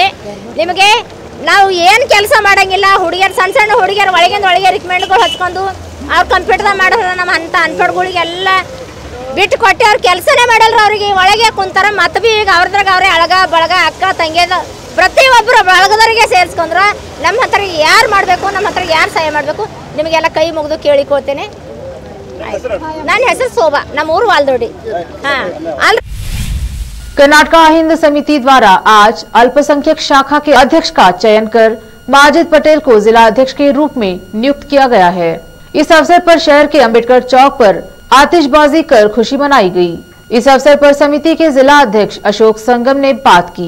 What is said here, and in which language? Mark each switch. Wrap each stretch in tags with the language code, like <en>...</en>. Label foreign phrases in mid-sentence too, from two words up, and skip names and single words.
<kn>ನಿಮಗೆ ನಾವು ಏನು ಕೆಲಸ ಮಾಡೋಂಗಿಲ್ಲ ಹುಡುಗಿಯರು ಸಣ್ಣ ಹುಡುಗಿಯರು ಒಳಗೆ ರಿಕಮೆಂಡ್ಗಳು ಹಚ್ಕೊಂಡು ಅವ್ರು ಕಂಪ್ಯೂಟರ್ದಾಗ ಮಾಡೋರು ನಮ್ಮ ಅಂಥ ಅನ್ಪಡ್ಗಳಿಗೆಲ್ಲ ಬಿಟ್ಟು ಕೊಟ್ಟು ಅವ್ರು ಕೆಲಸನೇ ಮಾಡಲ್ರ ಅವ್ರಿಗೆ ಒಳಗೆ ಕುಂತಾರ ಮತ್ತು ಭೀ ಈಗ ಅವ್ರದ್ರಾಗ ಅವರೇ ಅಳಗ ಬಳಗ ಅಕ್ಕ ತಂಗಿದ ಪ್ರತಿಯೊಬ್ಬರು ಬಳಗದವರಿಗೆ ಸೇರಿಸ್ಕೊಂಡ್ರೆ ನಮ್ಮ ಹತ್ರ ಯಾರು ಮಾಡಬೇಕು ನಮ್ಮ ಹತ್ರ ಯಾರು ಸಹಾಯ ಮಾಡಬೇಕು ನಿಮಗೆಲ್ಲ ಕೈ ಮುಗಿದು ಕೇಳಿಕೊಳ್ತೇನೆ ನನ್ನ ಹೆಸರು ಶೋಭಾ ನಮ್ಮ ಊರು ವಾಲ್ದೋಡಿ ಹಾಂ</kn> <hi>कर्नाटका हिंद समिति द्वारा आज अल्पसंख्यक शाखा के अध्यक्ष का चयन कर माजिद पटेल को जिला अध्यक्ष के रूप में नियुक्त किया गया है। इस अवसर पर शहर के अंबेडकर चौक पर आतिशबाजी कर खुशी मनाई गई। इस अवसर पर समिति के जिला अध्यक्ष अशोक संगम ने बात की।</hi>